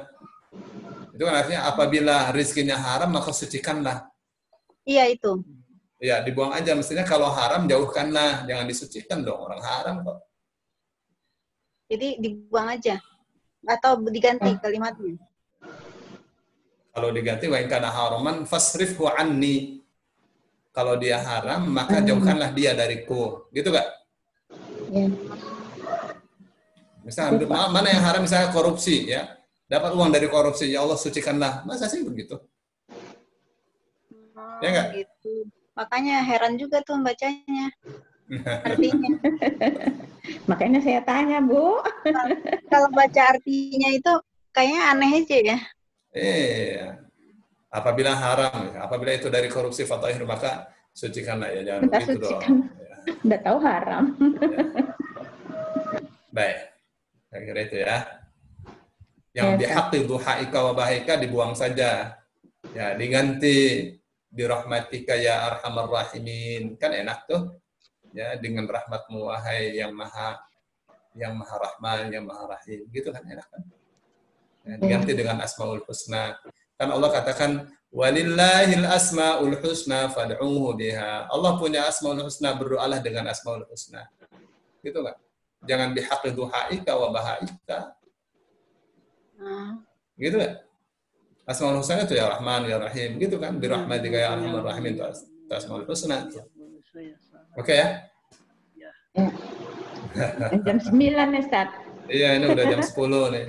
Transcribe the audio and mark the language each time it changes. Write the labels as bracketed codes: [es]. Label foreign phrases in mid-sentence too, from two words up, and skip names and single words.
[id] Itu kan artinya apabila rizkinya haram maka sucikanlah. Iya itu. Ya, dibuang aja. Mestinya kalau haram jauhkanlah, jangan disucikan dong, orang haram kok. Jadi dibuang aja atau diganti kalimatnya? Kalau diganti [ar] وإن كان حراما فاصرفه عني. [id] Kalau dia haram maka jauhkanlah dia dariku. Gitu enggak? Ya. Misalnya mana yang haram, misalnya korupsi ya. Dapat uang dari korupsi, ya Allah sucikanlah. Masa sih begitu? Ya enggak? Gitu. Makanya heran juga tuh bacanya. Artinya. Makanya saya tanya, Bu. Kalau baca artinya itu kayaknya aneh aja ya. Apabila haram, apabila itu dari korupsi fatahir maka sucikanlah ya, jangan Kita begitu sucikan. dong. Ya. Udah tahu haram. Baik. Saya kira itu ya. Yang [ar] بحق ضحائك وبهائك [id] dibuang saja. [ar] Ya, diganti برحمتك يا أرحم الراحمين. [id] Kan enak tuh. Ya, dengan rahmatmu wahai yang maha rahman, yang maha rahim. Gitu kan enak kan? Ya, diganti dengan [ar] الأسماء الحسنى. [id] Kan Allah katakan [ar] ولله الأسماء الحسنى فادعوه بها. [id] Allah punya [ar] الأسماء الحسنى, [id] berdoalah dengan [ar] الأسماء الحسنى. [id] Gitu kan? [ar] Jangan بحق ضحائك وبهائك. [id] Gitu kan? [ar] الأسماء الحسنى [id] itu [ar] يا رحمن يا رحيم, [id] gitu kan? [ar] برحمتك يا أرحم الراحمين, itu الأسماء الحسنى. [id] Oke ya? Jam 9 nih, Ustaz. Iya, ini udah jam 10 nih.